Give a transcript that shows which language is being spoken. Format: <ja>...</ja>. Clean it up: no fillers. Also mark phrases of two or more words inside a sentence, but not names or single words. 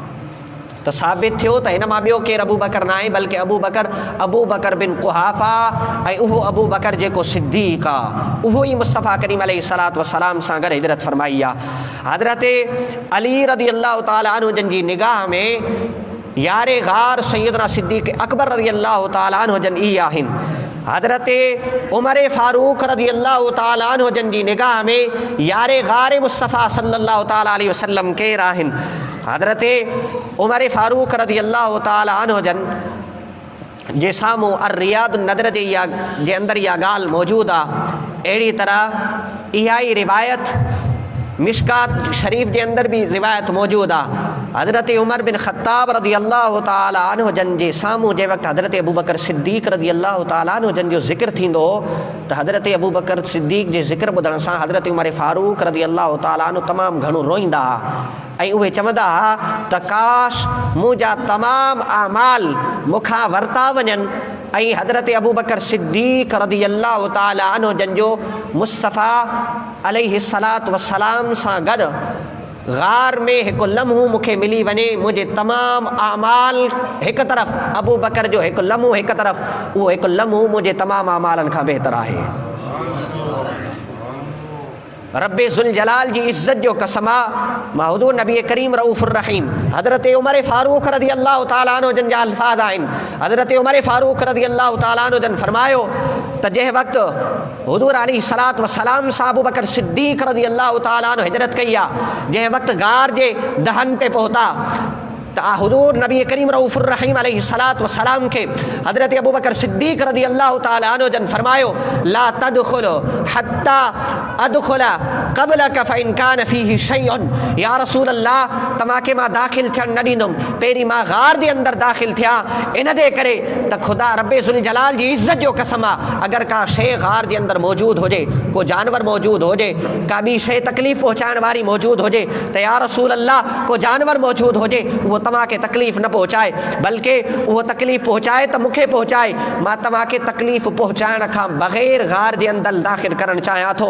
<sd>त साबित थियो त हिन मां ॿियो केरु अबू बकर न आहे बल्कि अबू बकर बिन कुहाफ़ा ऐं उहो अबू बकर जेको सिद्दीक़ आहे उहो ई मुस्तफ़ा करीम</sd> <ar>عليه الصلاة والسلام</ar> <sd>सां गॾु हिजरत फरमाई आहे। हज़रत अली</sd> <ar>رضي الله تعالى عنه</ar> <sd>जन जी निगाह में यारे गार सैयदना सिद्दीक़ अकबर</sd> <ar>رضي الله تعالى عنه</ar> <sd>जन ई आहिनि। हज़रत उमर फ़ारूक़</sd> <ar>رضي الله تعالى عنه</ar> <sd>जन जी निगाह में यारे गार मुस्तफ़ा</sd> <ar>صلى الله تعالى عليه وسلم</ar> <sd>केरु आहिनि? हज़रत उमर फ़ारूक़</sd> <ar>رضي الله تعالى عنه</ar> <sd>जन जे साम्हूं रियादुन नदर जे अंदरि इहा ॻाल्हि मौजूदु आहे। अहिड़ी तरह इहा ई रिवायत मिशकात शरीफ़ जे अंदर भी रिवायत मौजूद आहे। हज़रत उमर बिन ख़त्ताब</sd> <ar>رضي الله تعالى عنه</ar> <sd>जन जे साम्हूं जे वक़्तु हज़रत अबू बकर सिद्दीक़</sd> <ar>رضي الله تعالى عنه</ar> <sd>जन जो ज़िक्र थींदो त हज़रत अबू बकर सिद्दीक़ जे ज़िक्र ॿुधण सां हज़रत उमर फ़ारूक़</sd> <ar>رضي الله تعالى عنه</ar> <sd>तमामु घणो रोईंदा हुआ ऐं उहे चवंदा हुआ त काश मुंहिंजा तमामु अमाल मूंखां वरिता वञनि ऐं हज़रत अबू बकर सिद्दीक़</sd> <ar>رضي الله تعالى عنه</ar> <sd>जन जो मुस्तफ़ा</sd> <ar>عليه الصلاة والسلام</ar> <sd>सां गॾु गार में हिकु लम्हो मूंखे मिली वञे, मुंहिंजे तमामु अमाल हिकु तरफ़ अबू बकर जो हिकु लम्हो हिकु तरफ़, उहो हिकु लम्हो मुंहिंजे तमामु अमालनि खां बहितर आहे। रब्बे ज़ुल जलाल जी इज़्ज़त जो कसम आहे मां हुज़ूर नबी करीम</sd> <ar>الرؤوف الرحيم</ar> <sd>हज़रत उमर फ़ारूक़</sd> <ar>رضي الله تعالى عنه</ar> <sd>जन जा अल्फाज़ आहिनि। हज़रत उमर फ़ारूक़</sd> <ar>رضي الله تعالى عنه</ar> <sd>जन फरमायो त जंहिं वक़्तु हुज़ूर</sd> <ar>عليه الصلاة والسلام</ar> <sd>सां अबू बकर सिद्दीक़</sd> <ar>رضي الله تعالى عنه</ar> <sd>हिजरत कई आहे, जंहिं वक़्तु गार जे दहन ते पहुता त हुज़ूर नबी करीम</sd> <ar>الرؤوف الرحيم عليه الصلاة والسلام</ar> <sd>खे हज़रत अबू बकर सिद्दीक़</sd> <ar>رضي الله تعالى عنه</ar> <sd>जन फरमायो</sd> <ar>لا تدخل حتى أدخل قبلك فإن كان فيه شيء, يا رسول الله</ar> <sd>तव्हांखे मां दाख़िल थियणु न ॾींदुमि, पहिरीं मां गार जे अंदरि दाख़िल थिया। इन जे करे त ख़ुदा रब्बे ज़ुल जलाल जी इज़त जो कसम आहे, अगरि का शइ गार जे अंदरि मौजूदु हुजे, को जानवर मौजूदु हुजे, का ॿी शइ तकलीफ़ पहुचाइण वारी मौजूदु हुजे, त</sd> <ar>يا رسول الله</ar> <sd>को जानवर मौजूदु हुजे उहो तव्हांखे तकलीफ़ न पहुचाए, बल्कि उहो तकलीफ़ पहुचाए त मूंखे पहुचाए, मां तव्हांखे तकलीफ़ पहुचाइण खां बग़ैर गार जे अंदरि दाख़िल करणु चाहियां थो।</sd>